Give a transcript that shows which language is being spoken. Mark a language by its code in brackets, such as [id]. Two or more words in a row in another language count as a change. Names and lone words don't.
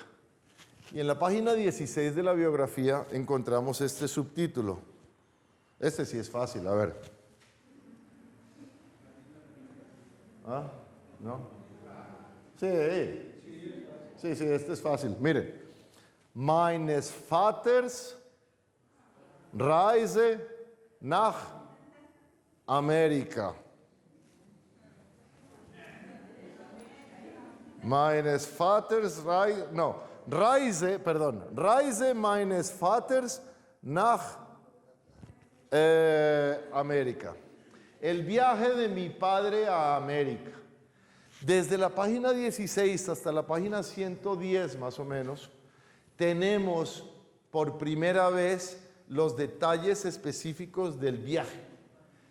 [es] Y en la página 16 de la biografía encontramos este subtítulo. Este sí es fácil, a ver. ¿Ah? ¿No? Sí, este es fácil. Miren. [de] Meines Vaters Reise nach Amerika. Meines Vaters Reise meines Vaters nach América. [es] El viaje de mi padre a América. Desde la página 16 hasta la página 110 más o menos, tenemos por primera vez los detalles específicos del viaje.